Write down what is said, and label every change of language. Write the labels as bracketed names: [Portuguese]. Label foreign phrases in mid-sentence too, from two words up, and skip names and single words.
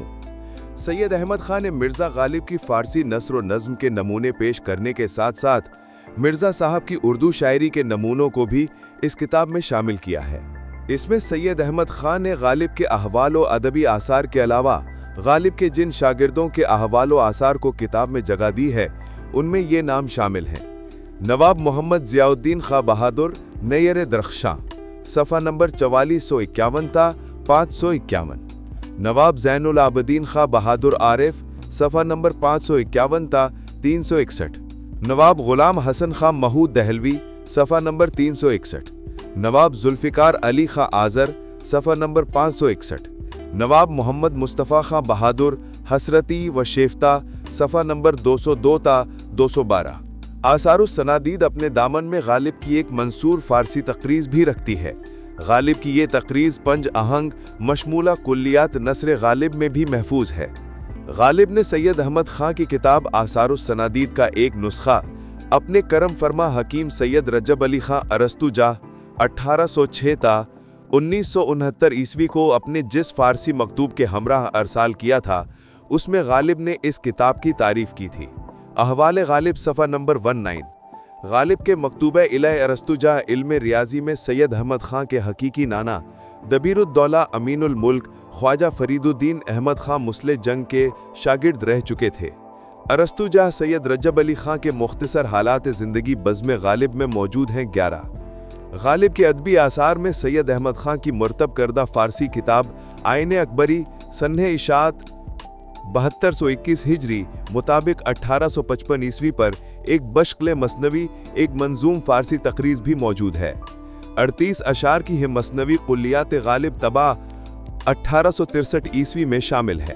[Urdu] سید احمد خان نے مرزا غالب کی فارسی نثر و نظم کے نمونے پیش کرنے کے ساتھ ساتھ مرزا صاحب کی اردو شاعری کے نمونوں کو بھی اس کتاب میں شامل کیا ہے. اس میں سید احمد خان نے غالب کے احوال و ادبی آثار کے علاوہ غالب کے جن شاگردوں کے احوال و آثار کو کتاب میں جگہ دی ہے، ان میں یہ نام شامل ہیں: نواب محمد ضیاءالدین خاں بہادر نیر درخشاں، صفحہ نمبر 4451 تا 551. نواب زین العابدین خاں بہادر عارف، صفحہ نمبر 551 تا 361. نواب غلام حسن خاں محود دہلوی، صفحہ نمبر 361. نواب ذوالفقار علی خاں آذر، صفحہ نمبر 561. نواب محمد مصطفیٰ خاں بہادر حسرتی و شیفتہ، صفحہ نمبر 202 تا 212. آثارالصنادید اپنے دامن میں غالب کی ایک منثور فارسی تقریظ بھی رکھتی ہے. غالب کی یہ تقریظ پنج آہنگ مشمولہ کلیات نثر غالب میں بھی محفوظ ہے. غالب نے سید احمد خاں کی کتاب آثارالصنادید کا ایک نسخہ اپنے کرم فرما حکیم سید رجب علی خاں ارسطوجاہ 1806 تا 1969 عیسوی کو اپنے جس فارسی مکتوب کے ہمراہ ارسال کیا تھا، اس میں غالب نے اس کتاب کی تعریف کی تھی. احوال غالب صفحہ نمبر 19. غالب کے مکتوب الیہ ارسطوجاہ علم ریاضی میں سید احمد خاں کے حقیقی نانا دبیرالدولہ امین الملک خواجہ فریدالدین احمد خاں مصلح جنگ کے شاگرد رہ چکے تھے. ارسطوجاہ سید رجب علی خاں کے مختصر حالات زندگی بزم غالب میں موجود ہیں 11. غالب کے ادبی آثار میں سید احمد خاں کی مرتب کردہ فارسی کتاب آئین اکبری سنہ اشاعت 7221 ہجری مطابق 1855 عیسوی پر ایک بشکل مثنوی ایک منظوم فارسی تقریظ بھی موجود ہے. 38 اشعار کی یہ مثنوی کلیات غالب طبع 1863 عیسوی میں شامل ہے.